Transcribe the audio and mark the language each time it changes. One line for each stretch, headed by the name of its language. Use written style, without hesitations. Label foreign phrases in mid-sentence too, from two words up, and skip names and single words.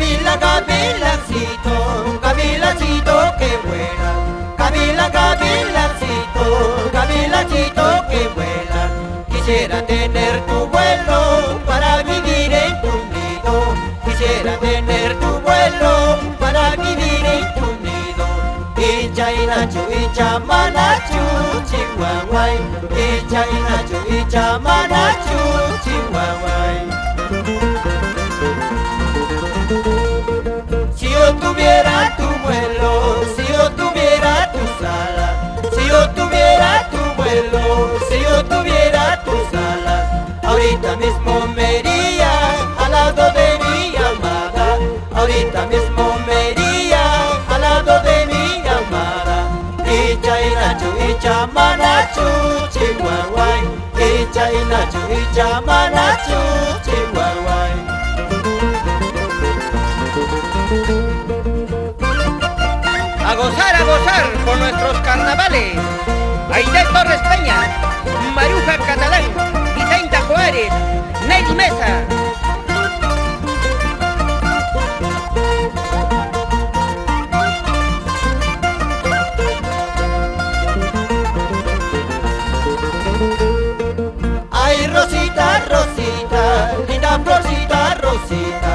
Spanish: gavilancito, gavilancito que vuela. Gavilancito que vuela. Quisiera tener tu vuelo para vivir en tu nido. Quisiera tener tu vuelo para vivir en tu nido.
Quechua: Icha inachu, icha manachu, chihuahuay. Icha inachu, icha manachu, chihuahuay.
Spanish: Si yo tuviera tu vuelo, si yo tuviera tus alas, si yo tuviera tu vuelo, si yo tuviera tus alas, ahorita mismo me iría al lado de mi amada, ahorita mismo me iría al lado de mi amada.
Quechua: Icha inachu, icha manachu, chihuahuay. Icha inachu, icha manachu, chihuahuay.
Spanish: A gozar con nuestros carnavales. Aide Torres Peña, Maruja Catalán, Vicenta Juárez, Nelly Mesa. Ay, Rosita, Rosita, linda florcita, Rosita.